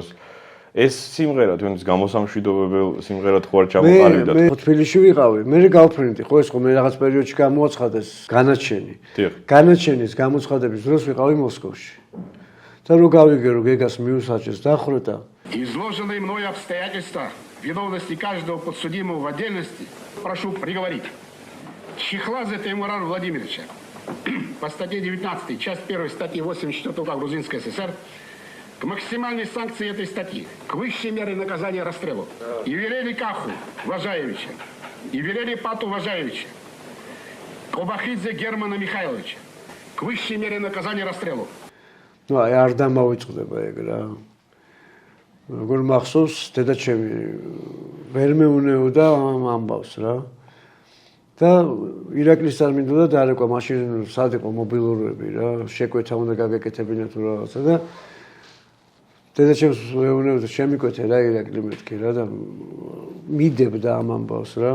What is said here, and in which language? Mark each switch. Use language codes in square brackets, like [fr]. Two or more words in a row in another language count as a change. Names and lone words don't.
[ka] ეს სიმღერა თქვენს გამოსამშვიდობებელ სიმღერად ხო არ ჩამოყალიბდა? მე თბილისში ვიყავი, მე გავფრინდი, ხო ეს ხო მე რაღაც პერიოდში გამოაცხადეს განაჩენი. განაჩენის გამოცხადების დროს ვიყავი მოსკოვში. და რო გავიგე რომ გეგას მიუსაჯეს დახვრეტა. [ru] Изложенные мной обстоятельства виновности каждого подсудимого в отдельности прошу приговорить. Чехладзе Теймурана Владимировича по статье 19, часть 1 статьи 84 УК Грузинской ССР к максимальной санкции этой статьи, к высшей мере наказания расстрелу. И Велели Каху Важаевича, и Велели Пату Важаевича, Кобахидзе Германа Михайловича, к высшей мере наказания расстрелу. Ну, [ka] აი არ დამავიწყდება ეგ რა. როგორ მახსოვს, დედაჩემი ვერ მეუნეოდა ამ ამბავს რა. და ირაკლის წარმინდოდა დაარეკვა მაშინ სად იყო მობილურები რა, შეკვეთა უნდა გაგეკეთებინა თუ რაღაცა და დედაჩემს მეუნეოდა შემიკვეთე რა ირაკლი მეთქი რა და მიდებდა ამ ამბავს რა.